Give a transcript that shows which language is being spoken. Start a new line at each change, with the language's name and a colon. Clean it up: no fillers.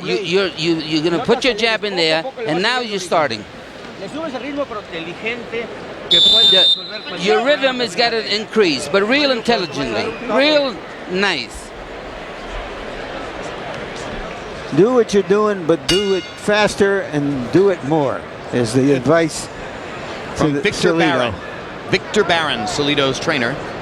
English: You're gonna put your jab in there, and now you're starting.
Spanish: Le subes el ritmo, pero inteligente, que puede resolver cualquier...
English: Your rhythm has got to increase, but real intelligently, real nice. Do what you're doing, but do it faster and do it more, is the advice From to Victor Salido. Barron. Victor Barron, Salido's trainer.